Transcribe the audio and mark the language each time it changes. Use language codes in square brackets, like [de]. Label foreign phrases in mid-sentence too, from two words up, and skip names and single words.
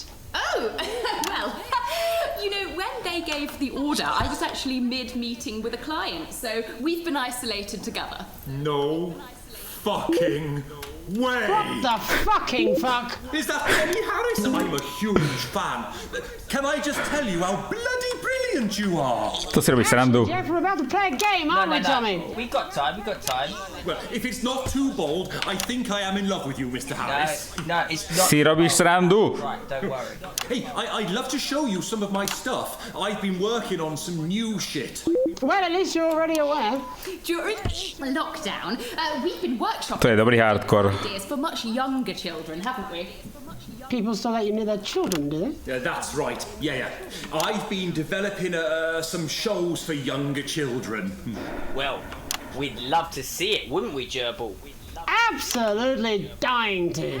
[en] Oh, well, you know, when they gave the order, I was actually mid-meeting with a client, so we've been isolated together. No fucking way! What the fucking fuck? Is that Penny Harris? I'm a huge fan. Can I just tell you how bloody brilliant you are? [sk] To si robíš srandu. [en] Jeff, we're about to play a game, aren't we, Tommy? We've got time. Well, if it's not too bold, I think I am in love with you, Mr. Harris. No, it's not. [sk] Si robíš srandu. [en] Right, don't worry. Hey, I'd love to show you some of my stuff. I've been working on some new shit. Well, at least you're already aware. During lockdown, we've been workshopping [sk] To je dobrý hardcore. [en] ideas for much younger children, haven't we? People still let you near their children, do they? Yeah, that's right. Yeah. I've been developing some shows for younger children. Well, we'd love to see it, wouldn't we, Gerbil? Absolutely dying to.